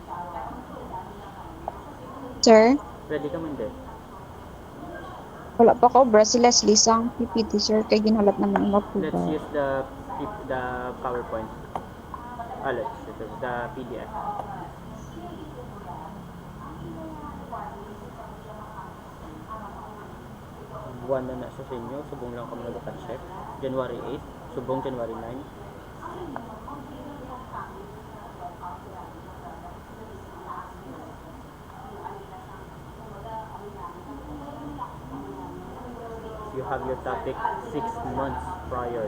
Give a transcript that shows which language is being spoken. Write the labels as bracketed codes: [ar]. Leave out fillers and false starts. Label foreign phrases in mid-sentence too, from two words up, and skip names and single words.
[hil] Sir, Ready ka man din. wala pa ko bra si Leslie sang PPT, sir, kay ginalat naman ang [en] Let's approval. use the PowerPoint. Let's use the PDF. [hil] Buwan na sa inyo, subong lang kami nag-check. January 8, subong January 9. [en] You have your topic 6 months prior.